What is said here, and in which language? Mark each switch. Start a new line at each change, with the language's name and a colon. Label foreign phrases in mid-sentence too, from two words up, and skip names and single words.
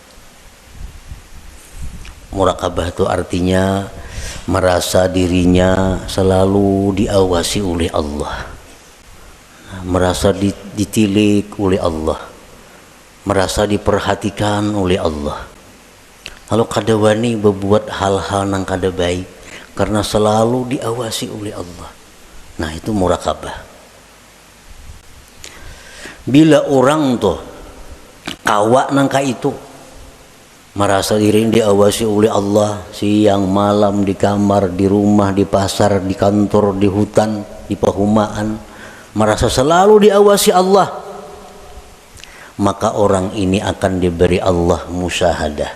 Indonesian: Muraqabah itu artinya merasa dirinya selalu diawasi oleh Allah. Nah, merasa ditilik oleh Allah. Merasa diperhatikan oleh Allah. Lalu kada wani berbuat hal-hal yang kada baik karena selalu diawasi oleh Allah. Nah, itu muraqabah. Bila orang tuh kawak nangka itu merasa diri diawasi oleh Allah siang malam, di kamar, di rumah, di pasar, di kantor, di hutan, di perumahan, merasa selalu diawasi Allah, maka orang ini akan diberi Allah musyahadah.